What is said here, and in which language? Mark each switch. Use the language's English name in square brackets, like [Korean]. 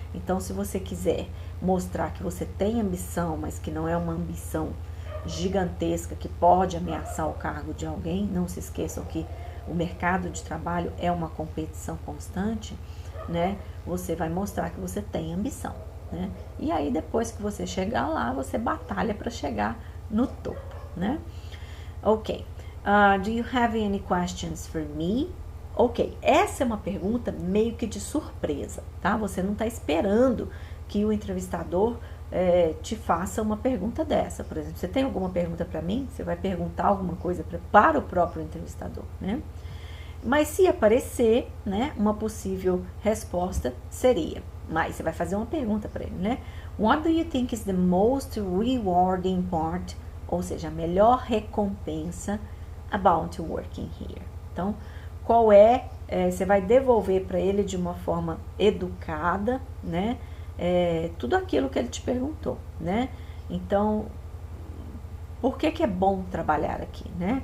[Portuguese] Então, se você quiser mostrar que você tem ambição, mas que não é uma ambição gigantesca que pode ameaçar o cargo de alguém, não se esqueçam que o mercado de trabalho é uma competição constante, né? Você vai mostrar que você tem ambição, né? E aí, depois que você chegar lá, você batalha para chegar no topo, né? Ok. [English] Do you have any questions for me? Ok. [Portuguese] Essa é uma pergunta meio que de surpresa, tá? Você não está esperando que o entrevistador te faça uma pergunta dessa. Por exemplo, você tem alguma pergunta para mim? Você vai perguntar alguma coisa para o próprio entrevistador, né? Mas se aparecer, né, uma possível resposta seria, mas você vai fazer uma pergunta para ele, né? [English] What do you think is the most rewarding part? [Portuguese] Ou seja, a melhor recompensa [English] about working here. [Portuguese] Então, qual você vai devolver para ele de uma forma educada, né? Tudo aquilo que ele te perguntou, né? Então, por que é bom trabalhar aqui, né?